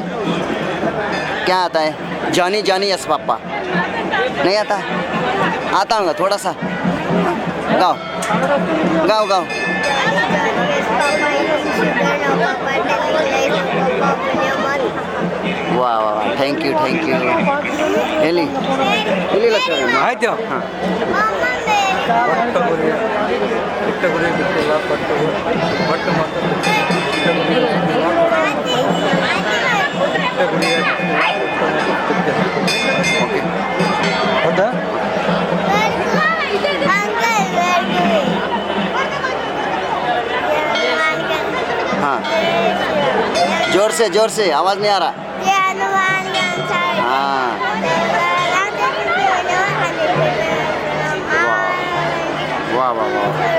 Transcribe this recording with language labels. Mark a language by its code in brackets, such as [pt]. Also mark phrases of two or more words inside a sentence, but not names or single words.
[hi] क्या आता है? जानी जानी यस पापा नहीं आता? आता होगा थोड़ा सा। गाओ गाओ गाओ। वाह वाह वाह, [en] Thank you thank you. [kn] ಎಲ್ಲಿ ಎಲ್ಲಿ ಲಕ್ಷ ಆಯ್ತು. ಹಾಂ ಹೌದಾ? [hi] हाँ जोर से आवाज़ नहीं आ रहा। हाँ वाह वाह वाह।